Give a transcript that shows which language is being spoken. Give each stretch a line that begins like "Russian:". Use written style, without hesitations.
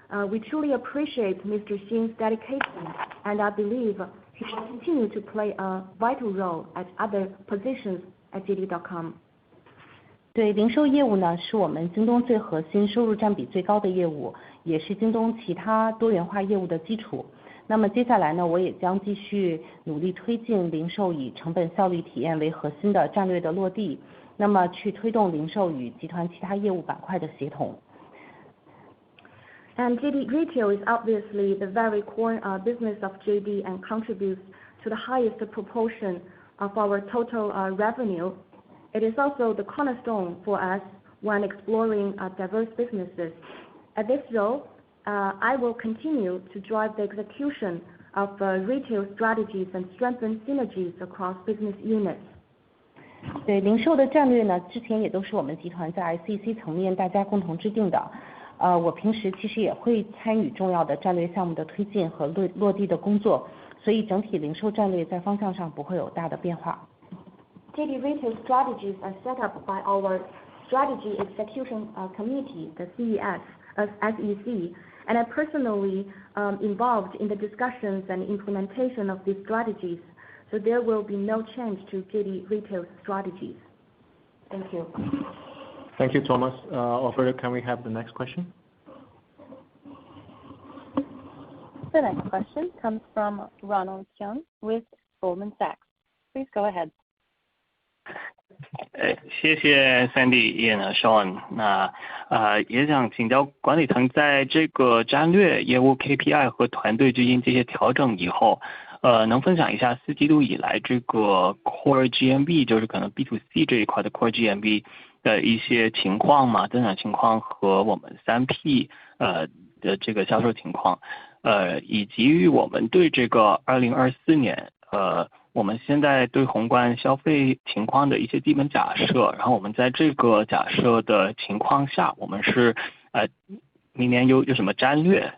English: We truly appreciate Mr. Xin's dedication, and I believe he will continue to play a vital role at other positions at JD.com.
Chinese: 对，零售业务呢是我们京东最核心、收入占比最高的业务，也是京东其他多元化业务的基础。那么接下来呢，我也将继续努力推进零售以成本效率体验为核心的战略的落地，那么去推动零售与集团其他业务板块的协同。
English: And JD Retail is obviously the very core business of JD and contributes to the highest proportion of our total revenue. It is also the cornerstone for us when exploring diverse businesses. At this role, I will continue to drive the execution of retail strategies and strengthen synergies across business units.
Chinese: 对，零售的战略呢，之前也都是我们集团在 SEC 层面大家共同制定的。我平时其实也会参与重要的战略项目的推进和落地的工作，所以整体零售战略在方向上不会有大的变化。
English: JD Retail strategies are set up by our Strategy Execution Committee, the SEC, and I personally involved in the discussions and implementation of these strategies. So there will be no change to JD Retail's strategies. Thank you. Thank you, Thomas. Operator, can we have the next question? The next question comes from Ronald Young with Goldman Sachs. Please go ahead.
Chinese: 谢谢 Sandy、Ian、Sean。也想请教管理层，在这个战略业务 KPI 和团队基金这些调整以后，能分享一下4季度以来这个 Core GMV， 就是可能 B2C 这一块的 Core GMV 的一些情况吗？增长情况和我们 3P 的这个销售情况，以及我们对这个2024年我们现在对宏观消费情况的一些基本假设，然后我们在这个假设的情况下，我们是明年有什么战略？